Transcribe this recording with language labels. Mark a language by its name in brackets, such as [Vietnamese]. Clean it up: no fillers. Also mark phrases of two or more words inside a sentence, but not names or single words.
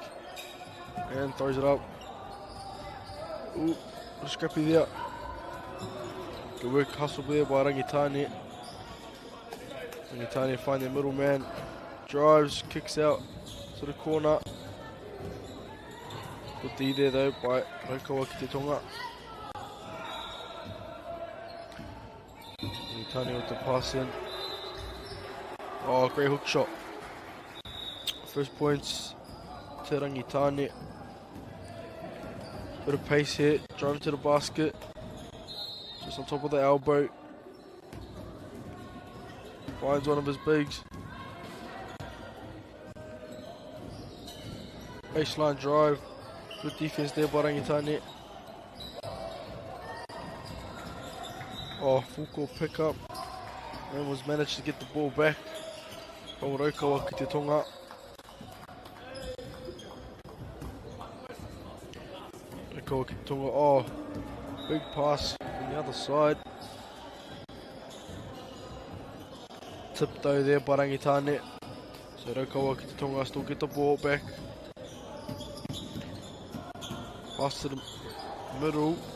[English] And throws it up. Ooh, scrappy there. Good work, hustle there by Rangitane. Rangitane find their middle man. Drives, kicks out to the corner. Good D there though by Raukawa ki te Tonga. Rangitane with the pass in. Oh, great hook shot. First points to Rangitane. Bit of pace here, driving to the basket. Just on top of the elbow. Finds one of his bigs. Baseline drive. Good defense there by Rangitane. Oh, full court pickup. And was managed to get the ball back from Raukawa ki te Tonga. Raukawa ki te Tonga, oh, big pass on the other side. Tip though there by Rangitane. So Raukawa ki te Tonga still get the ball back. Pass to the middle.